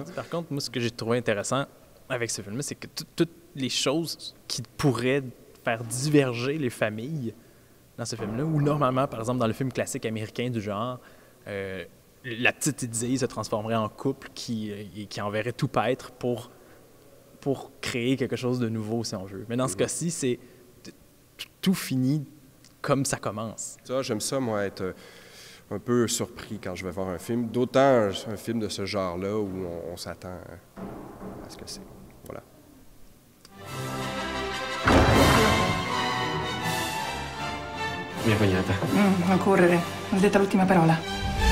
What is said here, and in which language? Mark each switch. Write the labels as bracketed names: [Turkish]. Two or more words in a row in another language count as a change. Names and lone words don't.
[French] Par contre, moi, ce que j'ai trouvé intéressant avec ce film-là, c'est que toutes les choses qui pourraient faire diverger les familles dans ce film-là, où normalement, par exemple, dans le film classique américain du genre, la petite Idylle se transformerait en couple qui enverrait tout paître pour créer quelque chose de nouveau, si on veut. Mais dans ce cas-ci, c'est tout finit comme ça commence. Ça, j'aime ça, moi, être un peu surpris quand je vais voir un film. D'autant un film de ce genre-là où on s'attend à ce que c'est. Voilà. [Italian] Mia cognata. Non correre, ho detto l'ultima parola.